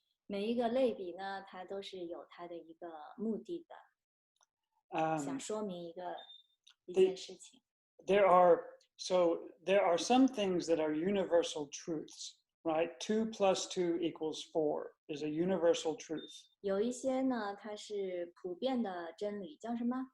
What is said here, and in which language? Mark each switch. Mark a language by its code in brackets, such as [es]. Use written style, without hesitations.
[zh] 每一个类比呢，它都是有它的一个目的的，想说明一件事情。 [en] There are some things that are universal truths, right? 2 + 2 = 4 is a universal truth. [zh] 有一些呢，它是普遍的真理，叫什么？